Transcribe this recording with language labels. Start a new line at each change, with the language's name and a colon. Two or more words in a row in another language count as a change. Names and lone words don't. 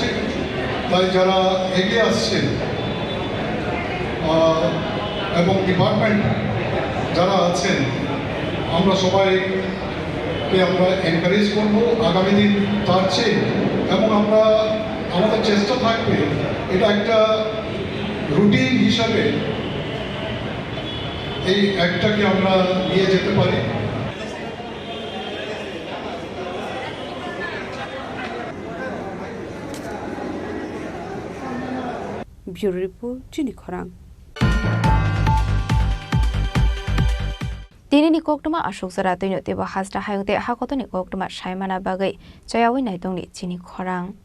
Bangla: তাই যারা এগিয়ে আসছেন এবং ডিপার্টমেন্ট যারা আছেন, আমরা সবাইকে আমরা এনকারেজ করব আগামী দিন তার চেয়ে, এবং আমরা আমাদের চেষ্টা থাকবে এটা একটা রুটিন হিসাবে এই একটাকে আমরা নিয়ে যেতে পারি।
English: Bureau Report, Chini Khorang.
Kok Borok: Dini ni koktuma ashok sara toino teba hasra hayungte hakoto ni koktuma shaimana bagai chayawi naitong ni Chini Khorang.